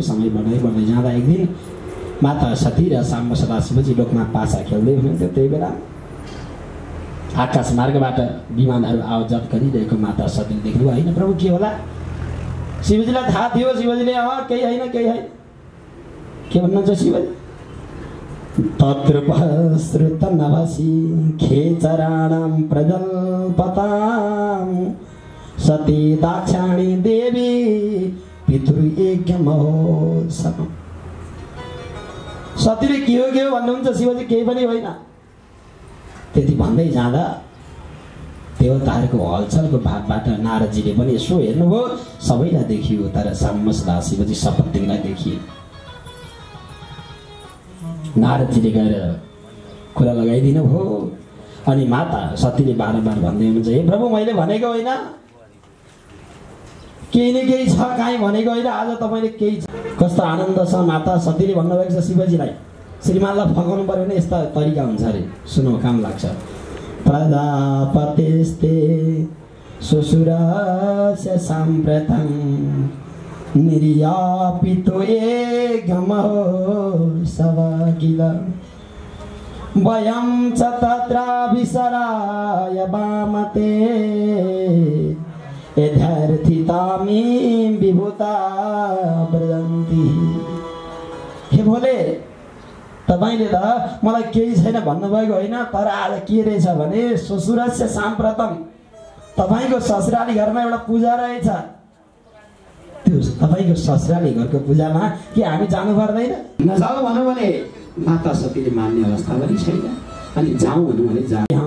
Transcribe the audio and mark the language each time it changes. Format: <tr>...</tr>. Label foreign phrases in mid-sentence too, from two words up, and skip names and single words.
<ne>समय बढ्दै बढ्दै जाँदा एक दिन माता सती र साम्ब सदा शिवजी लोकमा पासा खेल्दै हुनुहुन्थ्यो। त्यही बेला आकाश मार्गबाट विमानहरू आवजात गरिरहेको माता सतीले देख्नुभयो। होइन प्रभु, के होला? शिवजीलाई थाहा थियो। शिवजीले केही होइन, केही होइन। के भन्नुहुन्छ शिवजी?</ne> <sa>तत्र श्रुत नभसी खेचराणां प्रजल्पतां सती दाक्षाणी देवी पितृयज्ञ महोत्सव।</sa> <ne>सतीले के हो भन्नुहुन्छ, शिवजी केही पनि होइन। त्यति भन्दै जाँदा देवताहरूको हलचलको भागबाट नारदजीले पनि यसो हेर्नुभयो, सबैलाई देखियो, तर साम्ब सदा शिवजी सपत्नीलाई देखिए। नारदजीले गएर कुरा लगाइदिनु भयो। अनि माता सतीले बारम्बार भन्दै हुनुहुन्छ, हे प्रभु, मैले भनेको होइन, केही न केही छ, काहीँ भनेको होइन, आज तपाईँले केही छ। कस्तो आनन्द छ। माता सतीले भन्नुभएको छ शिवजीलाई, श्रीमानलाई फकाउनु पर्यो भने यस्ता तरिका हुन्छ अरे, सुनौ, काम लाग्छ।</ne> <sa>प्रजापतिस्ते श्वशुरस्य साम्प्रतं निर्यापितो गमहोत्सव किल वयं च तत्राभिसराय वामते यथार्थितामी विभूता ब्रजन्ति।</sa> <ne>हे भोले तपाईले त मलाई केही छैन भन्नुभएको होइन, तर आज के रहेछ भने</ne> <sa>ससुरस्य साम्प्रतम</sa> <ne>तपाईको ससुराली घरमा एउटा पूजा रहेछ। त्यो तपाईको ससुराली घरको पूजामा के हामी जानु पर्दैन? नजाऊ भन्नु भने माता सतीले मान्ने अवस्था पनि छैन, अनि जाउँ भन्नु भने जाऊ।</ne>